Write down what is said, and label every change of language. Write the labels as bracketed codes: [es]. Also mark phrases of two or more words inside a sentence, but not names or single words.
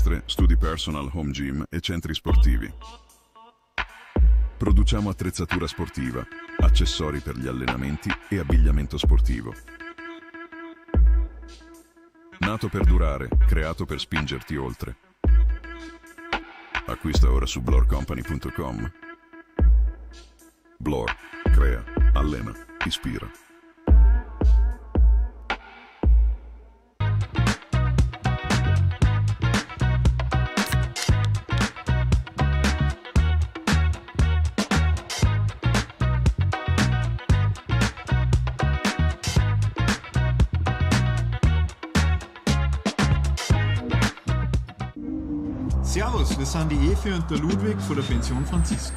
[it] palestre, studi personal, [en] home gym [it] e centri sportivi. Produciamo attrezzatura sportiva, accessori per gli allenamenti e abbigliamento sportivo. Nato per durare, creato per spingerti oltre. Acquista ora su blorcompany.com. Blor, crea, allena, ispira. [de] Servus, wir sind die Evi und der Ludwig von der Pension Franziska.